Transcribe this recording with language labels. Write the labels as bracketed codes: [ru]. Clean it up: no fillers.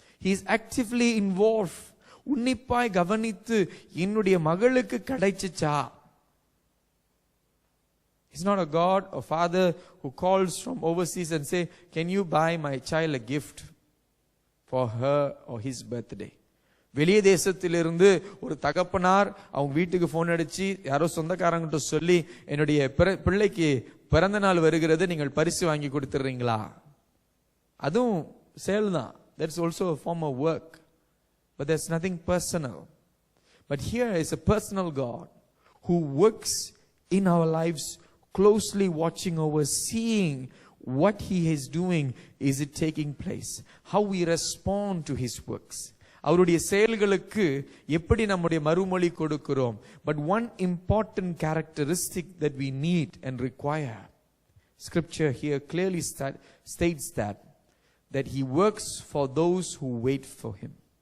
[en] he is actively involved. [ta] உன்னிப்பாய் கவனித்து என்னுடைய மகளுக்கு கிடைச்சுச்சா. [en] He's not a God or father who calls from overseas and say, can you buy my child a gift for her or his birthday? [ta] வெளிய தேசத்திலிருந்து ஒரு தகப்பனார் அவங்க வீட்டுக்கு phone அடிச்சு யாரோ சொந்தக்காரங்கிட்ட சொல்லி என்னுடைய பிள்ளைக்கு பிறந்த நாள் வருகிறது, நீங்கள் பரிசு வாங்கி கொடுத்துறீங்களா? அதுவும் செயல் தான். [en] That's also a form of work. But there's nothing personal. But here is a personal God who works in our lives, closely watching over, seeing what he is doing. Is it taking place? How we respond to his works. [ta] அவருடைய செயல்களுக்கு எப்படி நம்முடைய மறுமொழி கொடுக்கிறோம். [en] But one important characteristic that we need and require, scripture here clearly states that he works for those who wait for him.